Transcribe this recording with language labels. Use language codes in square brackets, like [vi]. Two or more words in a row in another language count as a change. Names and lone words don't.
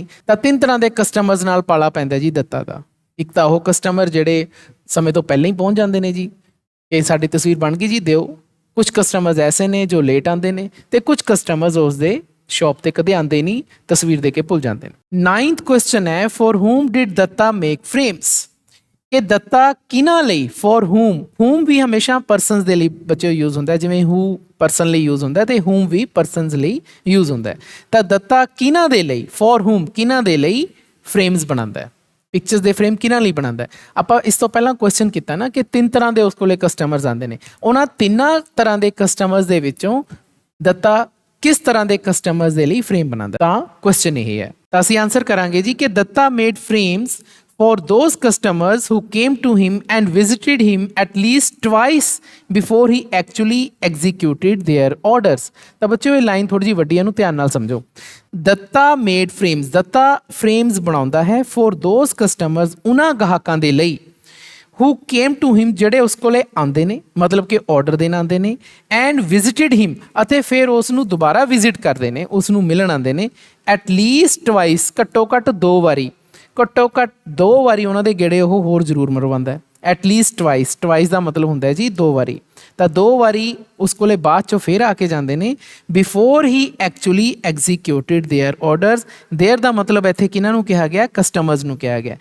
[pa] ਤਾਂ 3 ਤਰ੍ਹਾਂ ਦੇ ਕਸਟਮਰਸ ਨਾਲ ਪਾਲਾ ਪੈਂਦਾ ਜੀ ਦੱਤਾ ਦਾ। ਇੱਕ ਤਾਂ ਉਹ ਕਸਟਮਰ ਜਿਹੜੇ ਸਮੇਂ ਤੋਂ ਪਹਿਲਾਂ ਹੀ ਪਹੁੰਚ ਜਾਂਦੇ ਨੇ ਜੀ, ਕਿ ਸਾਡੀ ਤਸਵੀਰ ਬਣ ਗਈ ਜੀ ਦਿਓ। ਕੁਝ ਕਸਟਮਰਸ ਐਸੇ ਨੇ ਜੋ ਲੇਟ ਆਉਂਦੇ ਨੇ, ਅਤੇ ਕੁਝ ਕਸਟਮਰਸ ਉਸ ਦੇ ਸ਼ੌਪ 'ਤੇ ਕਦੇ ਆਉਂਦੇ ਨਹੀਂ, ਤਸਵੀਰ ਦੇ ਕੇ ਭੁੱਲ ਜਾਂਦੇ ਨੇ। [en] 9th question ਹੈ for whom did Datta make frames. [pa] ਕਿ ਦੱਤਾ ਕਿਹਨਾਂ ਲਈ, [en] for whom [pa] ਵੀ ਹਮੇਸ਼ਾ ਪਰਸਨਸ ਦੇ ਲਈ ਬੱਚੇ ਯੂਜ਼ ਹੁੰਦਾ, ਜਿਵੇਂ who ਪਰਸਨ ਲਈ ਯੂਜ਼ ਹੁੰਦਾ ਅਤੇ whom ਵੀ ਪਰਸਨਸ ਲਈ ਯੂਜ਼ ਹੁੰਦਾ। ਤਾਂ ਦੱਤਾ ਕਿਹਨਾਂ ਦੇ ਲਈ, [en] for whom [pa] ਕਿਹਨਾਂ ਦੇ ਲਈ ਫਰੇਮਸ ਬਣਾਉਂਦਾ ਹੈ। ਪਿਕਚਰਸ ਦੇ ਫਰੇਮ ਕਿਹਨਾਂ ਲਈ ਬਣਾਉਂਦਾ ਹੈ। ਆਪਾਂ ਇਸ ਤੋਂ ਪਹਿਲਾਂ ਕੁਐਸਚਨ ਕੀਤਾ ਨਾ ਕਿ 3 ਤਰ੍ਹਾਂ ਦੇ ਉਸ ਕੋਲੇ ਕਸਟਮਰਸ ਆਉਂਦੇ ਨੇ, ਉਹਨਾਂ ਤਿੰਨਾਂ ਤਰ੍ਹਾਂ ਦੇ ਕਸਟਮਰਸ ਦੇ ਵਿੱਚੋਂ ਦੱਤਾ ਕਿਸ ਤਰ੍ਹਾਂ ਦੇ ਕਸਟਮਰਸ ਦੇ ਲਈ ਫਰੇਮ ਬਣਾਉਂਦਾ, ਤਾਂ ਕੁਐਸਚਨ ਇਹ ਹੈ। ਤਾਂ ਅਸੀਂ ਆਨਸਰ ਕਰਾਂਗੇ ਜੀ ਕਿ [en] Datta made frames for those customers who came to him and visited him at least twice before he actually executed their orders। [pa] ਤਾਂ ਬੱਚਿਓ ਇਹ ਲਾਈਨ ਥੋੜੀ ਜਿਹੀ ਵੱਡੀ ਹੈ, ਇਹਨੂੰ ਧਿਆਨ ਨਾਲ ਸਮਝੋ। [en] Datta made frames, [pa] ਦੱਤਾ ਫਰੇਮਸ ਬਣਾਉਂਦਾ ਹੈ [en] for those customers, [pa] ਉਹਨਾਂ ਗਾਹਕਾਂ ਦੇ ਲਈ [en] who came to him, [pa] ਜਿਹੜੇ ਉਸ ਕੋਲੇ ਆਉਂਦੇ ਨੇ, ਮਤਲਬ ਕਿ ਆਰਡਰ ਦੇਣ ਆਉਂਦੇ ਨੇ, [en] and visited him, [pa] ਅਤੇ ਫਿਰ ਉਸ ਨੂੰ ਦੁਬਾਰਾ ਵਿਜ਼ਿਟ ਕਰਦੇ ਨੇ, ਉਸ ਨੂੰ ਮਿਲਣ ਆਉਂਦੇ ਨੇ, [en] at least twice, [pa] ਘੱਟੋ ਘੱਟ 2 ਵਾਰੀ, ਘੱਟੋ ਘੱਟ 2 ਵਾਰੀ ਉਹਨਾਂ ਦੇ ਗੇੜੇ ਉਹ ਹੋਰ ਜ਼ਰੂਰ ਮਰਵਾਉਂਦਾ ਹੈ। [en] at least twice, [pa] ਟਵਾਈਸ ਦਾ ਮਤਲਬ ਹੁੰਦਾ ਹੈ ਜੀ 2 ਵਾਰੀ, ਤਾਂ 2 ਵਾਰੀ ਉਸ ਕੋਲੇ ਬਾਅਦ ਚੋਂ ਫਿਰ ਆ ਕੇ ਜਾਂਦੇ ਨੇ। [en] before he actually executed their orders, [pa] ਦੇਅਰ ਦਾ ਮਤਲਬ ਇੱਥੇ ਕਿਹਨਾਂ ਨੂੰ ਕਿਹਾ ਗਿਆ, ਕਸਟਮਰਸ ਨੂੰ ਕਿਹਾ ਗਿਆ।